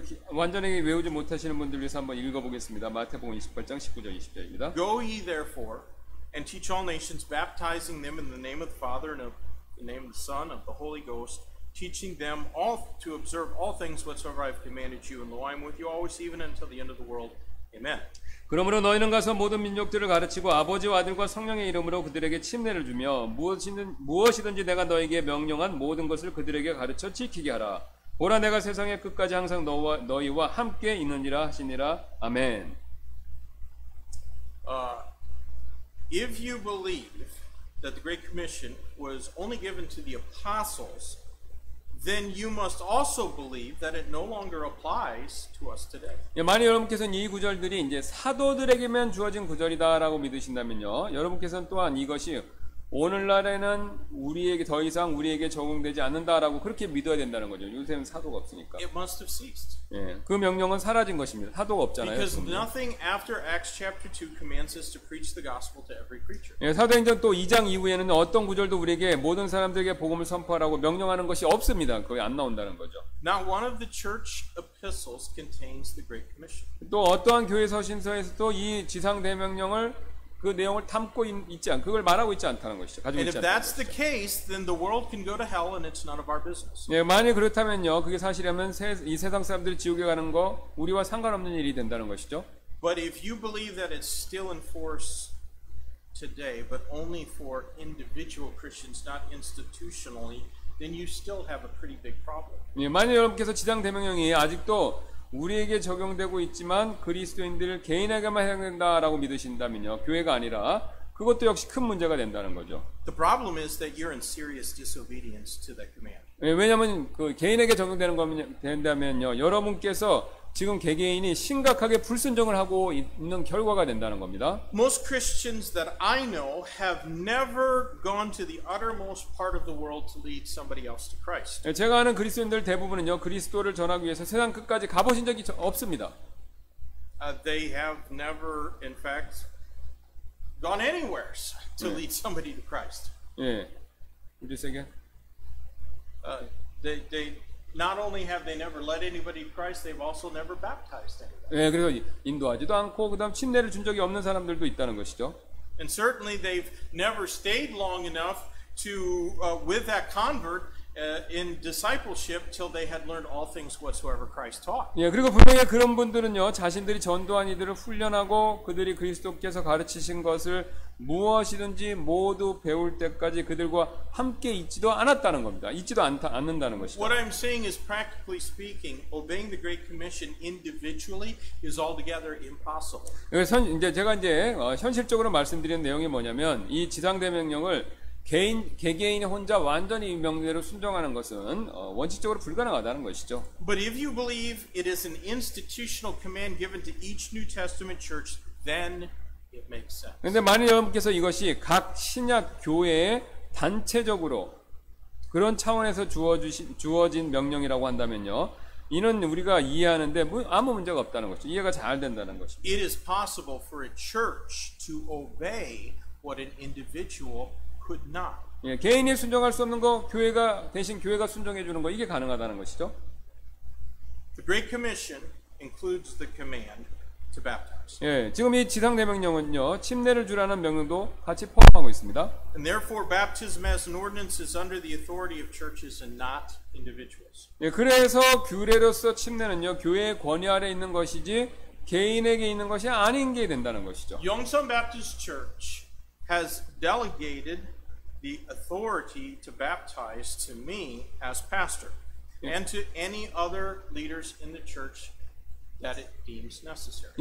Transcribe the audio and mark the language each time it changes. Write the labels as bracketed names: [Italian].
[Korean] 완전히 외우지 못하시는 분들 위해서 한번 읽어보겠습니다. 마태복음 28장 19절 20절입니다. [English] Go ye therefore and teach all nations, baptizing them in the name of the Father and of the name of the Son and of the Holy Ghost, teaching them all to observe all things whatsoever I have commanded you, and lo, I am with you always, even until the end of the world. Amen. [Korean] 그러므로 너희는 가서 모든 민족들을 가르치고 아버지와 아들과 성령의 이름으로 그들에게 침례를 주며 무엇이든지 내가 너에게 명령한 모든 것을 그들에게 가르쳐 지키게 하라. 보라 내가 세상의 끝까지 항상 너희와 함께 있느니라 하시니라. 아멘. [English] If you believe that the Great Commission was only given to the apostles, then you must also believe that it no longer applies to us today. [Korean] 만약 여러분께서는 이 구절들이 이제 사도들에게만 주어진 구절이다라고 믿으신다면요, 여러분께서는 또한 이것이 오늘날에는 우리에게 더 이상 우리에게 적용되지 않는다라고 그렇게 믿어야 된다는 거죠. 요새는 사도가 없으니까. [English] It must have ceased. [Korean] 예, 그 명령은 사라진 것입니다. 사도가 없잖아요. [English] Because nothing after Acts chapter 2 commands us to preach the gospel to every creature. [Korean] 예, 사도행전 또 2장 이후에는 어떤 구절도 우리에게 모든 사람들에게 복음을 선포하라고 명령하는 것이 없습니다. 거기 안 나온다는 거죠. [English] Not one of the church epistles contains the Great Commission. [Korean] 또 어떠한 교회 서신서에서도 이 지상 대명령을 그 내용을 담고 있지 않, 그걸 말하고 있지 않다는 것이죠. 가지고 있지 [English] if [Korean] 않다는 [English] that's the case, then the world can go to hell and it's none of our business. [Korean] 예, 만약 그렇다면요, 그게 사실이라면 이 세상 사람들이 지옥에 가는 거 우리와 상관없는 일이 된다는 것이죠. [English] But if you believe that it's still in force today, but only for individual Christians, not institutionally, then you still have a pretty big problem. [Korean] 예, 만약 여러분께서 지상 대명령이 아직도 우리에게 적용되고 있지만 그리스도인들 개인에게만 해당된다라고 믿으신다면요, 교회가 아니라 그것도 역시 큰 문제가 된다는 거죠. [English] The problem is that you're in serious disobedience to that command. [Korean] 예, 왜냐하면 그 개인에게 적용되는 거면 된다면요, 여러분께서 지금 개개인이 심각하게 불순종을 하고 있는 결과가 된다는 겁니다. [English] Most Christians that I know have never gone to the uttermost part of the world to lead somebody else to Christ. [Korean] 예, 제가 아는 그리스도인들 대부분은요, 그리스도를 전하기 위해서 세상 끝까지 가보신 적이 없습니다. [English] They have never, in fact, gone anywhere to lead somebody to Christ. [Korean] 예, 우리 세계. [English] They not only have they never led anybody to Christ, they've also never baptized anybody. [Korean] 예, 그래서 인도하지도 않고 그다음 침례를 준 적이 없는 사람들도 있다는 것이죠. [English] And certainly they've never stayed long enough to with that convert in discipleship till they had learned all things whatsoever Christ taught. [Korean] 예, 그리고 분명히 그런 분들은요, 자신들이 전도한 이들을 훈련하고 그들이 그리스도께서 가르치신 것을 무엇이든지 모두 배울 때까지 그들과 함께 있지도 않았다는 겁니다. 있지도 않는다는 것이죠. [English] What I'm saying is, practically speaking, obeying the Great Commission individually is altogether impossible. [Korean] 그래서 이제 제가 현실적으로 말씀드리는 내용이 뭐냐면, 이 지상대명령을 개개인이 혼자 완전히 이 명령대로 순종하는 것은 원칙적으로 불가능하다는 것이죠. [English] But if you believe it is an institutional command given to each New Testament church, then it makes sense. [Korean] 그런데 만일 여러분께서 이것이 각 신약 교회에 단체적으로 그런 차원에서 주어진 명령이라고 한다면요, 이는 우리가 이해하는데 아무 문제가 없다는 것이죠. 이해가 잘 된다는 것이죠. [English] It is possible for a church to obey what an individual could not. [Korean] 예, 개인이 순종할 수 없는 거 대신 교회가 순종해 주는 거, 이게 가능하다는 것이죠. [English] The Great Commission includes the command to baptize. [Korean] 예, 지금 이 지상 대명령은요, 침례를 주라는 명령도 같이 포함하고 있습니다. [English] And therefore baptism as an ordinance is under the authority of churches and not individuals. [Korean] 예, 그래서 규례로서 침례는요, 교회의 권위 아래 있는 것이지 개인에게 있는 것이 아닌 게 된다는 것이죠. [English] Yongsan Baptist Church has delegated the authority to baptize to me as pastor and to any other leaders in the church that it deems necessary.